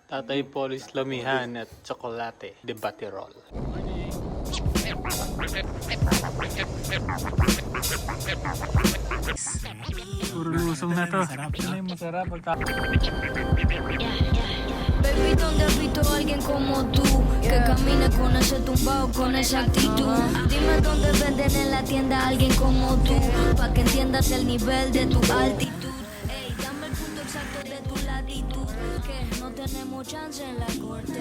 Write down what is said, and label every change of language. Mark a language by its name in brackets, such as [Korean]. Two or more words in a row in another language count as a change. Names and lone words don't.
[Filipino] Tatay Polis Lamihan at Tsokolate de Batirol. Puro lusong na to. Ano yung masarap? [Spanish] Baby, ¿dónde has visto a alguien como tú? Que camina con ese tumbao, con esa actitud. Dime dónde venden en la tienda a alguien como tú, pa' que entiendas el nivel de tu altitud. Ey, dame el punto exacto de tu latitud, que no tenemos chance en la corte.